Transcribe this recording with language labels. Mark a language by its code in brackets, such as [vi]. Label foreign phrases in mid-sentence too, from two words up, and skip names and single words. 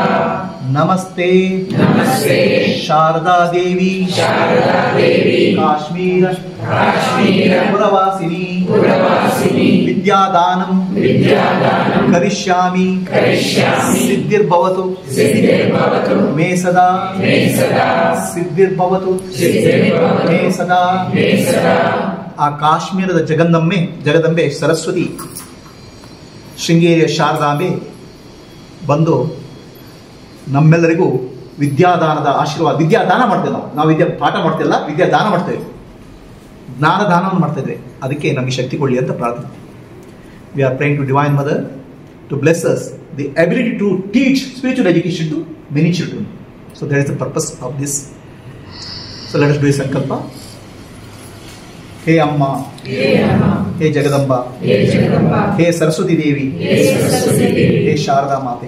[sa] नमस्ते, नमस्ते, शारदा देवी, शारदा देवी, काश्मीर, काश्मीर, पुरवासिनी, पुरवासिनी, विद्यादानं, विद्यादानं, करिष्यामि, करिष्यामि, सिद्धिर् भवतु, सिद्धिर् भवतु, मे सदा, मे सदा, सिद्धिर् भवतु, सिद्धिर् भवतु, मे सदा, मे सदा. [kn] ಆ ಕಾಶ್ಮೀರದ ಜಗದಂಬೆ ಸರಸ್ವತಿ, ಶೃಂಗೇರಿಯ ಶಾರದಾಂಬೆ ಬಂದು ನಮ್ಮೆಲ್ಲರಿಗೂ ವಿದ್ಯಾದಾನದ ಆಶೀರ್ವಾದ, ವಿದ್ಯಾದಾನ ಮಾಡ್ತೇವೆ. ನಾವು ವಿದ್ಯಾ ಪಾಠ ಮಾಡ್ತಿಲ್ಲ, ವಿದ್ಯಾದಾನ ಮಾಡ್ತೇವೆ, ಜ್ಞಾನದಾನವನ್ನು ಮಾಡ್ತಾ ಇದ್ದೇವೆ. ಅದಕ್ಕೆ ನಮಗೆ ಶಕ್ತಿ ಕೊಡಲಿ ಅಂತ ಪ್ರಾರ್ಥನೆ. [en] We are praying to divine mother to bless us the ability to teach spiritual education to many children. So that is the purpose of this. So let us do a ಸಂಕಲ್ಪ. [sa] हे अम्मा, हे जगदम्बा, हे सरस्वती देवी, हे शारदा माते.